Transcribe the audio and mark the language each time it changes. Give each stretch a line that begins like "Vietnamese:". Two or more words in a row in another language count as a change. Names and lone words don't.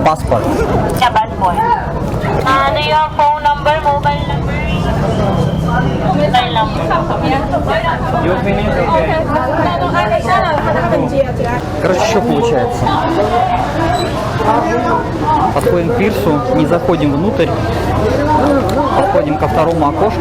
Filipino: Jackpot. Japan po. Ano yung
English: phone number, mobile number? Mobile number.
Russian: Короче, что получается? Подходим к пирсу, не заходим внутрь, подходим ко второму окошку.